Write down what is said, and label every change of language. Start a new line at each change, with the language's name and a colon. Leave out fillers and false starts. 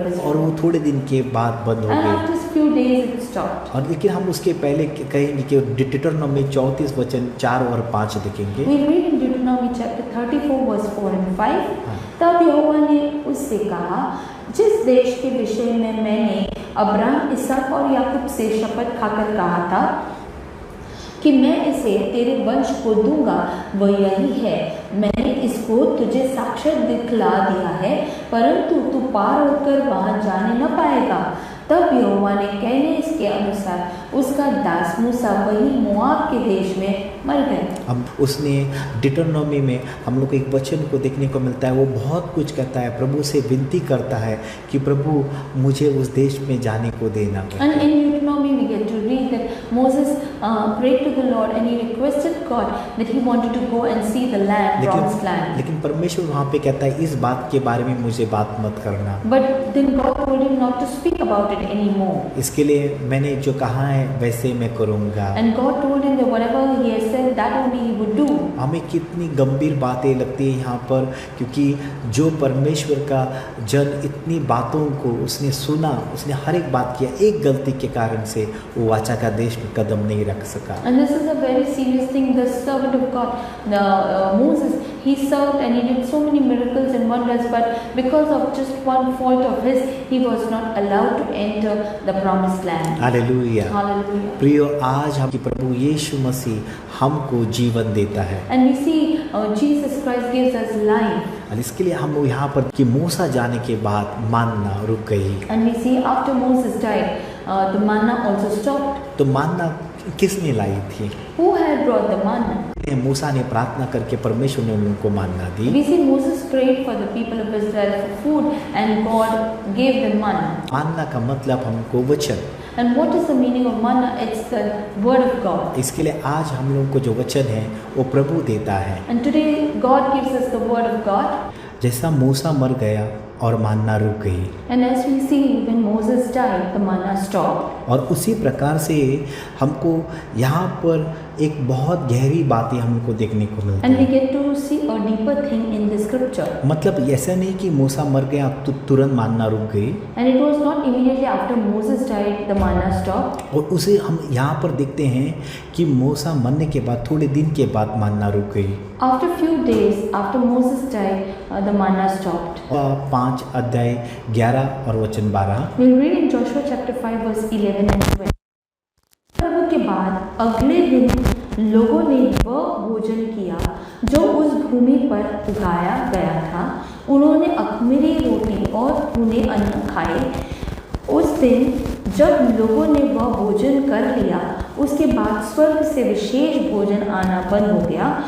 Hindi: और
English: Israel.
Hindi: वो थोड़े दिन के बाद बंद हो
English: And
Hindi: गई।
English: after a few days it stopped.
Hindi: और लेकिन हम उसके पहले कहेंगे कि डिटरोनॉमी 34 वचन 4 और 5 देखेंगे।
English: We read in Deuteronomy chapter 34 verse 4 and 5.
Hindi: तब यहोवा ने उससे कहा, जिस देश के विषय में मैंने अब्राहम, इसहाक और याकूब से शपथ खाकर कहा था कि मैं इसे तेरे वंश को दूंगा, वह यही है। मैंने इसको तुझे साक्षात दिखला दिया है, परंतु तू पार होकर वहां जाने न पाएगा। तब यहोवा ने कहने इसके अनुसार उसका दास मूसा वही मोआब के देश में मर गया। अब उसने डिटरोनॉमी में हम लोग को एक वचन को देखने को मिलता है, वो बहुत कुछ कहता है, प्रभु से विनती करता है कि प्रभु मुझे उस देश में जाने को देना।
English: And in Deuteronomy we get to read that Moses prayed to the Lord and he requested God that he wanted to go and see the land, promised land.
Hindi: लेकिन परमेश्वर वहाँ पे कहता है इस बात के बारे में मुझे बात मत करना।
English: But then God told him not to speak about it anymore.
Hindi: इसके लिए मैंने जो कहा है वैसे मैं करूँगा।
English: And God told him that whatever he has said, that only he would do.
Hindi: हमें कितनी गंभीर बातें लगती है यहाँ पर, क्योंकि जो परमेश्वर का जन इतनी बातों को उसने सुना, उसने हर एक बात किया, एक गलती के कारण से वो वाचा का देश में कदम नहीं रख सका।
English: And this is a very serious thing. The servant of God, Moses, he served and he did so many miracles and wonders, but because of just one fault of his, he was not allowed to enter the promised land.
Hindi: Hallelujah.
English: Hallelujah.
Hindi: प्रियो, आज हम प्रभु यीशु मसीह हमको जीवन देता है
English: And we see Jesus Christ gives us life.
Hindi: और इसके लिए हम यहाँ पर कि मूसा जाने के बाद मानना रुक गई।
English: And we see after Moses died, the manna also stopped.
Hindi: तो मानना किसने लाई थी?
English: Who had brought the manna?
Hindi: मूसा ने प्रार्थना करके परमेश्वर ने उनको मानना दी।
English: We see Moses prayed for the people of Israel for food and God gave them manna.
Hindi: मानना का मतलब हमको वचन।
English: And what is the meaning of manna? It's the word of God.
Hindi: इसके लिए आज हम लोगों को जो वचन है वो प्रभु देता है।
English: And today God gives us the word of God.
Hindi: जैसा मूसा मर गया और मानना रुक गई,
English: And as we see when Moses died, the manna stopped.
Hindi: और उसी प्रकार से हमको यहाँ पर एक बहुत गहरी बातें हमको देखने को मिलती
English: And we
Hindi: है।
English: get to see a deeper thing in the scripture.
Hindi: मतलब ऐसा नहीं कि मूसा मर गया तो तुरंत मानना रुक गई,
English: And it was not immediately after Moses died the manna stopped.
Hindi: और उसे हम यहाँ पर देखते हैं कि मूसा मरने के बाद थोड़े दिन के बाद मानना रुक गई।
English: After few days after Moses died, the manna stopped.
Hindi: 5 अध्याय 11 और वचन 12।
English: We'll read in Joshua chapter 5 verse 11 and 12.
Hindi: पर्व के बाद अगले दिन लोगों ने वह भोजन किया जो उस भूमि पर उगाया गया था। उन्होंने अख़मीरी रोटी और भुने अन्न खाए। उस दिन जब लोगों ने वह भोजन कर लिया, उसके बाद स्वर्ग से विशेष भोजन आना बंद हो गया।